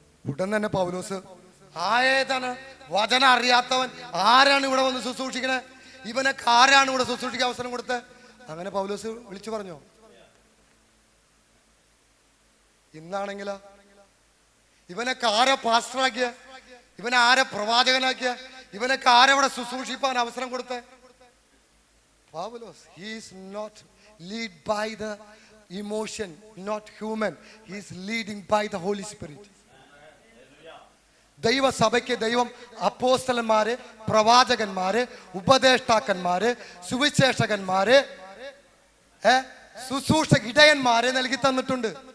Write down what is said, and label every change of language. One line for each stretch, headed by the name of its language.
Malayalam: ഉടൻ തന്നെ പൗലോസ്, ആയേതാണ് വചനം അറിയാത്തവൻ ആരാണ് ഇവിടെ വന്ന് ശുശ്രൂഷിക്കണേ, ഇവനൊക്കെ ആരാണ് ഇവിടെ ശുശ്രൂഷിക്കാൻ അവസരം കൊടുത്തത്? അങ്ങനെ പൗലോസ് വിളിച്ചു പറഞ്ഞോ? ഇന്നാണെങ്കിലോ ഇവനൊക്കെ ആരെ പാസ്റ്ററാക്കിയ, ഇവനെ ആരെ പ്രവാചകനാക്കിയ, ഇവനൊക്കെ ആരെവിടെ ശുശ്രൂഷിപ്പാൻ അവസരം കൊടുത്തേ?
English: Pavlos, he is not lead by the emotion, not human. He is leading by the Holy Spirit.
Malayalam: ദൈവസഭയ്ക്ക് ദൈവം അപ്പോസ്തലന്മാരെ, പ്രവാചകന്മാരെ, ഉപദേഷ്ടാക്കന്മാരെ, സുവിശേഷകന്മാരെ, ശുശ്രൂഷക ഇടയന്മാരെ നൽകി തന്നിട്ടുണ്ട്.